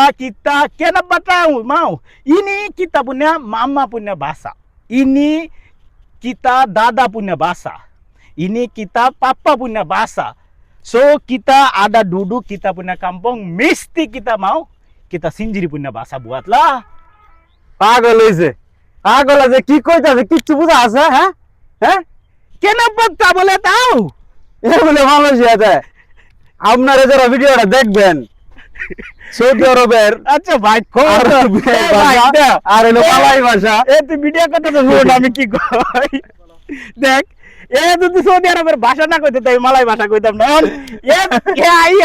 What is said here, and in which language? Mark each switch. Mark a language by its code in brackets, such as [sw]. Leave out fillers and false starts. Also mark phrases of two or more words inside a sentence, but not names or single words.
[ms] Kita kenapa tahu mau? Ini kita punya mama punya bahasa. Ini kita dada punya bahasa. Ini kita papa punya bahasa. So, kita ada duduk kita punya kampung, mesti kita mau kita sendiri punya bahasa buatlah. [bn] পাগল হইছে পাগল আছে কি কইতাছে কিচ্ছু বুঝা আছে হ্যাঁ হ্যাঁ [ms] Kenapa tak boleh tahu? [bn] এ বলে মালয়েশিয়াতে আপনারা যারা ভিডিওটা দেখবেন সৌদি আরবের আচ্ছা ভাই আরবি ভাষা আর হলো মালয় ভাষা তুই ভিডিও করতে তো শুন আমি কি কই দেখ যদি সৌদি আরবের ভাষা না কইতে তাই মালয় ভাষা কইতাম না আইয়া